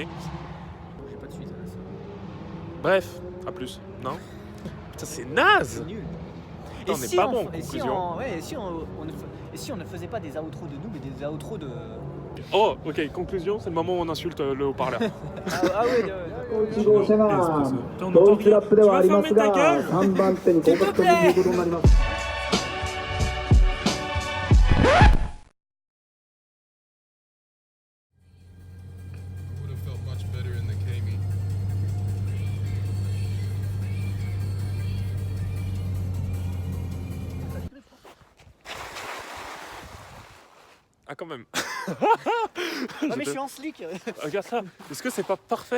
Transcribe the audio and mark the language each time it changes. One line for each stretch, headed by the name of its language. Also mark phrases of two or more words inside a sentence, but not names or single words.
French: J'ai pas de suite. Bref, à plus. Non? Putain, c'est naze! Nul. Putain, on n'est pas bon en conclusion. Et si on ne faisait pas des outros de nous, mais des outros de... Oh, ok, conclusion, c'est le moment où on insulte le haut-parleur. Ah ouais,
Japanese: 1 号車がドイツラップではありますが3番手に降格ということになります。
English: I would have felt much better in the Kami.
French: Ah, quand même. Ah mais je suis en slick. Regarde ça, est-ce que c'est pas parfait?